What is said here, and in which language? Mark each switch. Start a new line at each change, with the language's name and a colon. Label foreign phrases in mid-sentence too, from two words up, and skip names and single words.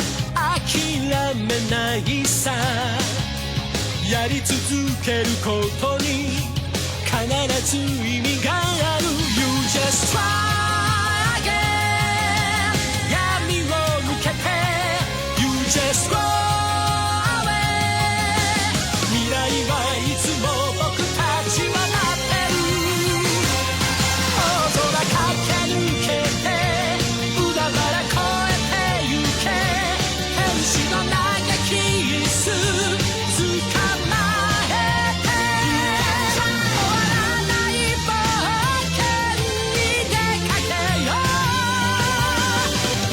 Japanese: 諦めないさ、やり続けることに必ず意味がある。
English: You just try again、
Japanese: 闇を抜けて
English: You just go away、
Japanese: 未来はいつも僕たちは待ってる。大空駆け抜けて海原越えてゆけ、天使の嘆き椅子捕まえて、終わらない冒険に出かけよう。